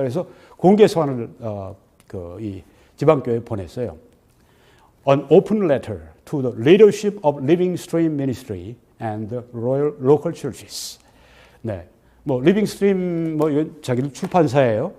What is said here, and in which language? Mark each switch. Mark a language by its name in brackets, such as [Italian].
[Korean] 그래서 공개 서한을 이 지방교회에 보냈어요. [English] An open letter to the leadership of Living Stream Ministry and the Royal Local Churches. [Korean] 네, 뭐 Living Stream 이건 자기들 출판사예요.